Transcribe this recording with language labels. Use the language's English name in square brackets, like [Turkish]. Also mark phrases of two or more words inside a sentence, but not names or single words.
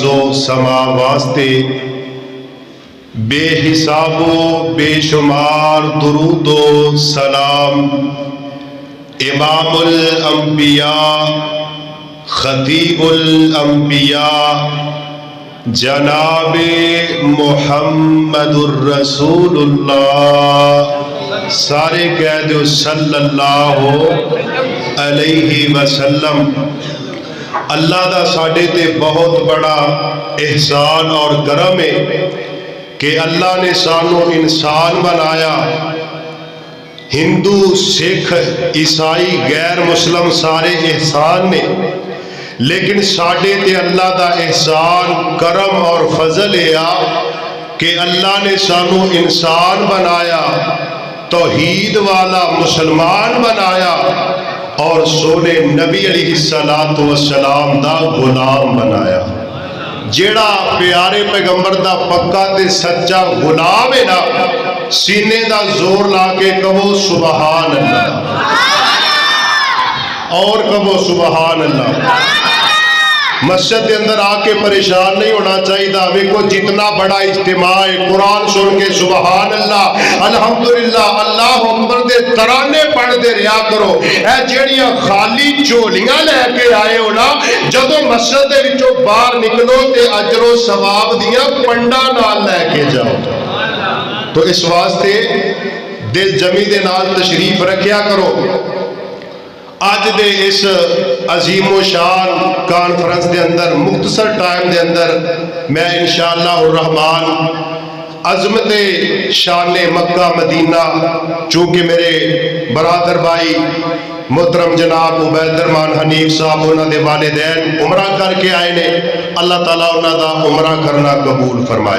[Punjabi] و سما واسطے بے حساب و بے شمار درود و سلام امام الانبیاء خطیب الانبیاء جناب محمد الرسول اللہ سارے کہہ دو [Arabic] صلی اللہ علیہ وسلم۔ [Punjabi] اللہ دا ساڈے تے بہت بڑا احسان اور کرم ہے کہ اللہ نے سانو انسان بنایا، ہندو سکھ عیسائی غیر مسلم سارے احسان نے، لیکن ساڈے تے اللہ دا احسان کرم اور فضل ہے کہ اللہ نے سانو انسان بنایا، توحید والا مسلمان بنایا اور سونے نبی علیہ السلام دا غلام بنایا۔ جیڑا پیارے پیغمبر دا پکا تے سچا غلام ہے نا، سینے دا زور لا کے کہو [Arabic] سبحان اللہ، [Punjabi] اور کہو [Arabic] سبحان اللہ۔ [Urdu] مسجد کے اندر آ کے [Punjabi] پریشان نہیں ہونا چاہیے، ویکھو جتنا بڑا اجتماع ہے قرآن سن کے [Arabic] سبحان اللہ الحمدللہ اللہ اکبر [Punjabi] دے ترانے پڑھ دے رہا کرو۔ اے جڑیاں خالی جھولیاں لے کے آئے ہو نا، جدوں مسجد دے وچوں باہر نکلو تے اجر و ثواب دیاں پنڈا نال لے کے جاؤ۔ تو اس واسطے دل جمی دے نال تشریف رکھیا کرو۔ آج دے اس عظیم و شان کانفرنس دے اندر مختصر ٹائم دے اندر میں [Arabic] انشاءاللہ الرحمن [Punjabi] عظمت شان مکہ مدینہ، چونکہ میرے برادر بھائی محترم جناب عبید الرحمن حنیف صاحب انہاں دے والدین عمرہ کر کے آئے نے، اللہ تعالیٰ انہاں دا عمرہ کرنا قبول فرمائے۔